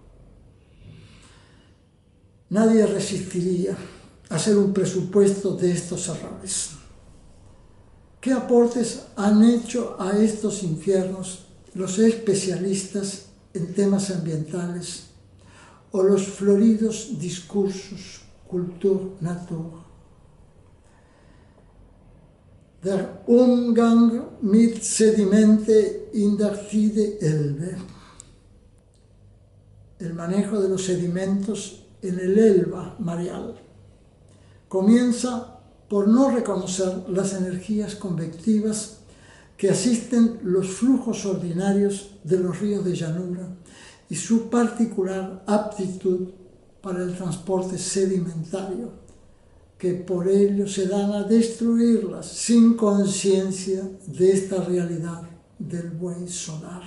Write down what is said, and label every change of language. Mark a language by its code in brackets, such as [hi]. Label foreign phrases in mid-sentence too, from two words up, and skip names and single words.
[es] Nadie resistiría hacer un presupuesto de estos errores. ¿Qué aportes han hecho a estos infiernos los especialistas en temas ambientales o los floridos discursos [de] Kultur-Natur? Der Umgang mit Sedimente in der Tide Elbe. [es] El manejo de los sedimentos en el Elba mareal. Comienza por no reconocer las energías convectivas que asisten los flujos ordinarios de los ríos de llanura y su particular aptitud para el transporte sedimentario, que por ello se dan a destruirlas sin conciencia de esta realidad del buey solar.